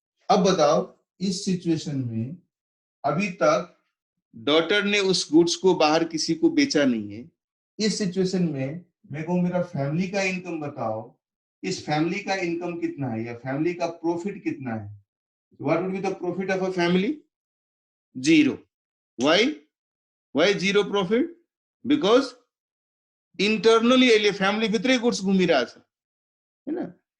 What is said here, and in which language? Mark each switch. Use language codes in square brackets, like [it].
[hi] अब बताओ इस सिचुएशन में अभी तक डॉटर ने उस गुड्स को बाहर किसी को बेचा नहीं है। इस सिचुएशन में मेरे को मेरा फैमिली का इनकम बताओ, इस फैमिली का इनकम कितना है या फैमिली का प्रॉफिट कितना है? [en] What would be the profit of a family? 0. Why 0 profit? Because internally [ne] अहिले फैमिली भित्रै गुड्स घुमिरहेछ, हैन?